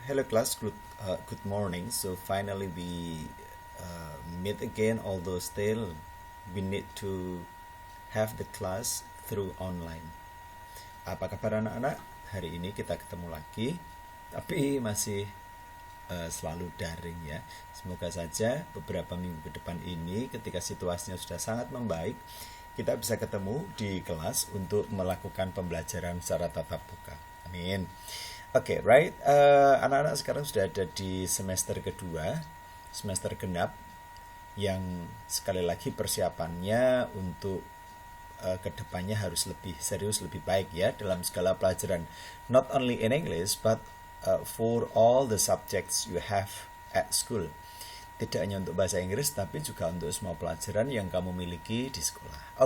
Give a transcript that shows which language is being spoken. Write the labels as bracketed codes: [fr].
[en] Hello class, good morning. So finally we meet again. Although still we need to have the class through online. [id] Apa kabar anak-anak? Hari ini kita ketemu lagi, tapi masih selalu daring ya. Semoga saja beberapa minggu ke depan ini, ketika situasinya sudah sangat membaik, kita bisa ketemu di kelas untuk melakukan pembelajaran secara tatap muka. Amin. Oke, right. Anak-anak sekarang sudah ada di semester kedua, semester genap, yang sekali lagi persiapannya untuk kedepannya harus lebih serius, lebih baik ya dalam segala pelajaran. [en] Not only in English, but for all the subjects you have at school. [id] Tidak hanya untuk bahasa Inggris, tapi juga untuk semua pelajaran yang kamu miliki di sekolah.